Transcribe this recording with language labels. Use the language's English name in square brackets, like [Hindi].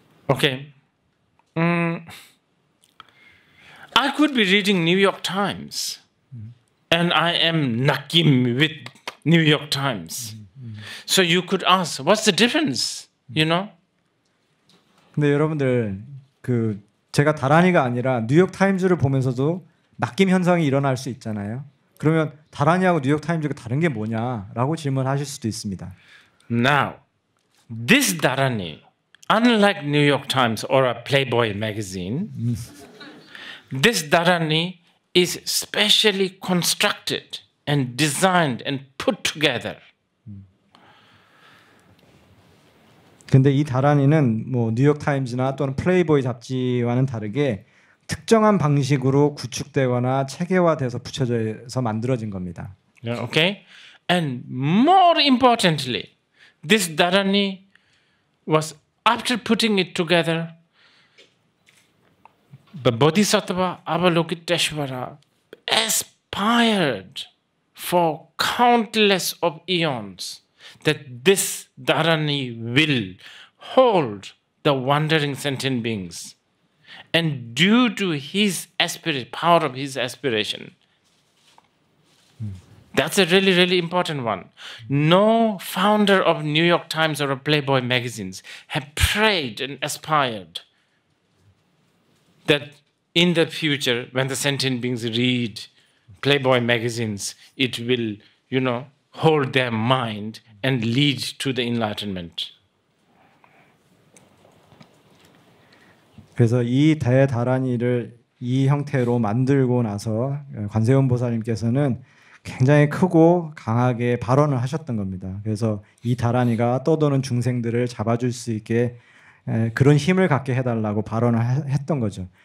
[English] Okay, I could be reading New York Times, and I am nakim with New York Times. So you could ask, what's the difference? You know? [Korean] 근데 여러분들 그 제가 다란이가 아니라 뉴욕 타임즈를 보면서도 낚임 현상이 일어날 수 있잖아요. 그러면 다란이하고 뉴욕 타임즈가 다른 게 뭐냐라고 질문하실 수도 있습니다. [English] Now, this dharani, unlike New York Times or a Playboy magazine, this dharani is specially constructed and designed and put together [Korean] 근데 이 다란이는 뭐 뉴욕 타임즈나 또는 플레이보이 잡지와는 다르게 특정한 방식으로 구축되거나 체계화돼서 붙여져서 만들어진 겁니다. [English] Okay? And more importantly, this Dharani was, after putting it together, the Bodhisattva Avalokiteshvara aspired for countless of eons that this Dharani will hold the wandering sentient beings. And due to his power of his aspiration, that's a really, really important one. No founder of New York Times or of Playboy magazines have prayed and aspired that in the future, when the sentient beings read Playboy magazines, it will, hold their mind and lead to the enlightenment. [Korean] 그래서 이 대다란이를 이 형태로 만들고 나서 관세음 보살님께서는 굉장히 크고 강하게 발언을 하셨던 겁니다. 그래서 이 다란이가 떠도는 중생들을 잡아줄 수 있게 그런 힘을 갖게 해달라고 발언을 했던 거죠.